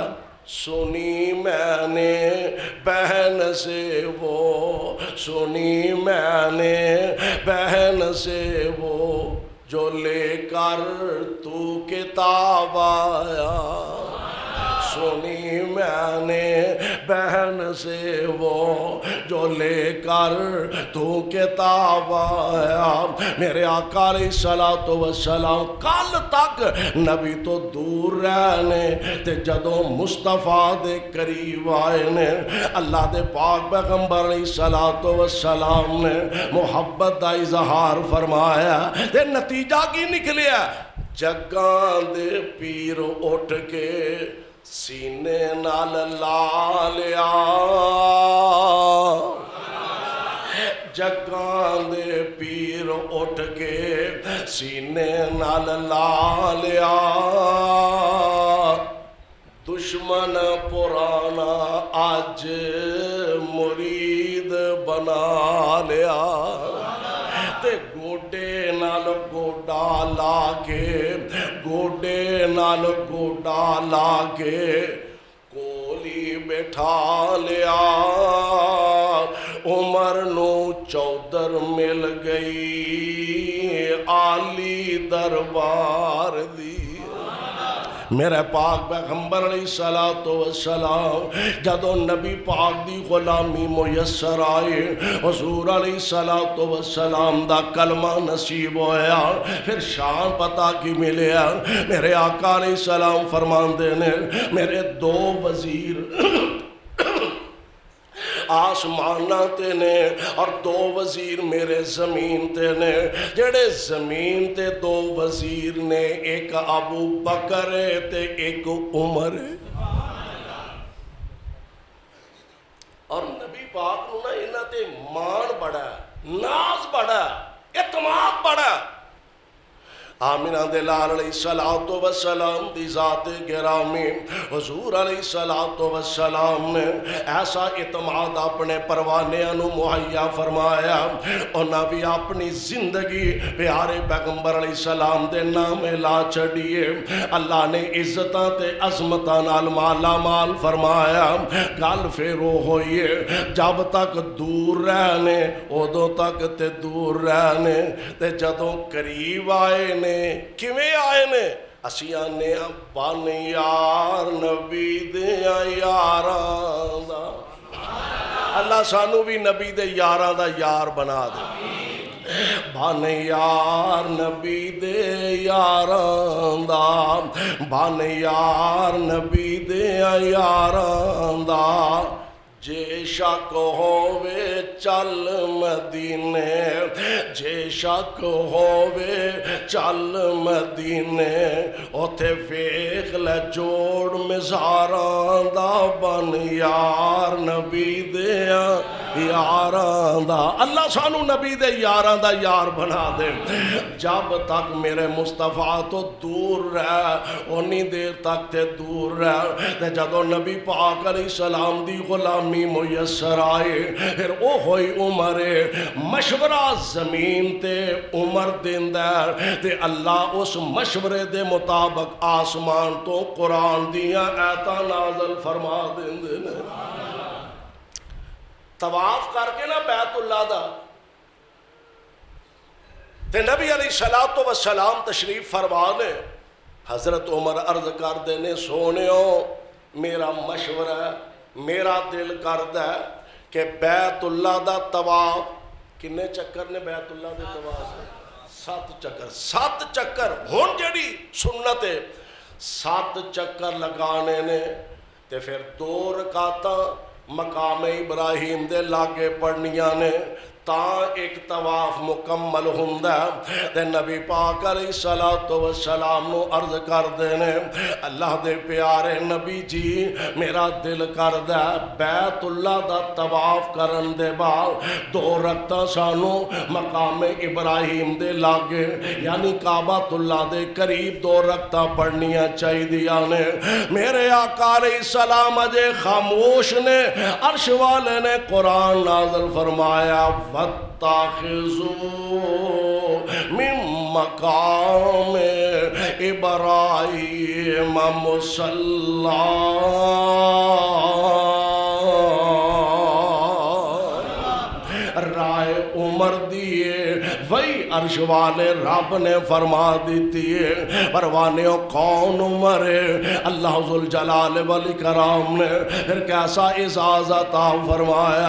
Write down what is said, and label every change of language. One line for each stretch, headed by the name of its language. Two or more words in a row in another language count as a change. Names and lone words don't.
Urdu: سنی میں نے بہن سے وہ، سنی میں نے بہن سے وہ، جو لے کر تو کتاب آیا، سنی میں نے بہن سے وہ، جو لے کر تو کتاب آیا۔
Punjabi: میرے آقا
Arabic: علیہ الصلوۃ والسلام
Punjabi: کل تک نبی تو دور رہنے تے جدوں مصطفیٰ دے قریب آئے نے، اللہ دے پاک پیغمبر
Arabic: علیہ الصلوۃ والسلام
Punjabi: نے محبت دا اظہار فرمایا، تے نتیجہ کی نکلیا؟ جگاں دے پیر اٹھ کے سینے نال لا لیا، جگاں دے پیر اٹھ کے سینے نال لا لیا، دشمن پرانا آج مرید بنا لیا، تے گوڈے نال گوڈا لا کے، گوڈے نال گوڈا لا کے کولی بٹھا لیا، عمر نو چودر مل گئی عالی دربار دی۔ میرے پاک پیغمبر
Arabic: علیہ الصلوۃ والسلام
Punjabi: جدو نبی پاک دی غلامی میسر آئے، حضور
Arabic: علیہ الصلوۃ والسلام
Punjabi: دا کلمہ نصیب ہویا، پھر شان پتہ کی ملیا۔ میرے آقا
Arabic: علیہ السلام
Punjabi: فرماندے نے، میرے دو وزیر آسماناں تے نے اور 2 وزیر میرے زمین تے نے. جڑے زمین تے 2 وزیر نے ایک ابو بکر ہے تے ایک عمر ہے. اور نبی پاک نو نا انہاں تے مان بڑا ہے, ناز بڑا ہے, اعتماد بڑا ہے. آمینہ دے لال
Arabic: علیہ السلام
Punjabi: دی ذات گرامی حضور
Arabic: علیہ السلام
Punjabi: نے ایسا اعتماد اپنے پروانیاں نو مہیا فرمایا. انہاں بھی اپنی زندگی پیارے پیغمبر
Arabic: علیہ السلام
Punjabi: دے نام لا چھڑیے. اللہ نے عزتاں تے عظمتاں نال مالا مال فرمایا. گل پھر ہوئیے جب تک دور رہنے ادوں تک تے دور رہنے تے جدوں قریب آئے نے کیویں آئے نے اسی آنے بن یار نبی دیا یاراں دا. اللہ سانو بھی نبی دے یاراں دا یار بنا دے. بن یار نبی دے یاراں دا, بن یار نبی دے یاراں دا. جے شک ہووے چل مدینے, جے شک ہووے چل مدینے, اوتھے ویکھ لے جوڑ مزاراں دا. بن یار نبی دے یاراں دا. اللہ سانو نبی دے یاراں دا یار بنا دے. جب تک میرے مصطفیٰ تو دور رہ اونی دیر تک تے دور رہ. جدوں نبی پاک
Arabic: علیہ السلام
Punjabi: دی غلامی میسر آئے پھر او ہوئی عمر مشورہ زمین تے عمر دیندہ تے اللہ اس مشورے دے مطابق آسمان تو قرآن دیاں آیتاں نازل فرما دیندے نے. طواف کر کے نا بیت اللہ دا تے نبی
Arabic: علیہ السلام
Punjabi: تشریف فرما نے. حضرت عمر عرض کر دینے سونیو میرا مشورہ ہے, میرا دل کردہ ہے کہ بیت اللہ دا طواف کنے چکر نے بیت اللہ دے طواف 7 چکر. 7 چکر ہون جڑی سنت ہے 7 چکر لگانے نے تے پھر 2 رکعتاں مقام ابراہیم دے لاگے پڑھنیاں نے تا ایک طواف مکمل ہوندا. تے نبی پاک
Arabic: علیہ السلام
Punjabi: نو عرض کر دینے اللہ دے پیارے نبی جی میرا دل کردا بیت اللہ دا طواف کرن دے بعد 2 رکعتاں سانو مقام ابراہیم دے لاگے یعنی کعبۃ اللہ دے قریب 2 رکعتاں پڑھنیاں چاہیدیاں نے. میرے آقا
Arabic: علیہ السلام
Punjabi: اجے خاموش نے. عرش والے نے قرآن نازل فرمایا
Arabic: وَاتَّخِذُوا مِن مَقَامِ إِبْرَاهِيمَ مُصَلًّى.
Punjabi: رائے عمر دیے وہی عرش والے رب نے فرما دیتی ہے. پروانیوں کون عمر ہے اللہ
Arabic: ذوالجلال والاکرام
Punjabi: نے پھر کیسا اعزاز عطا فرمایا.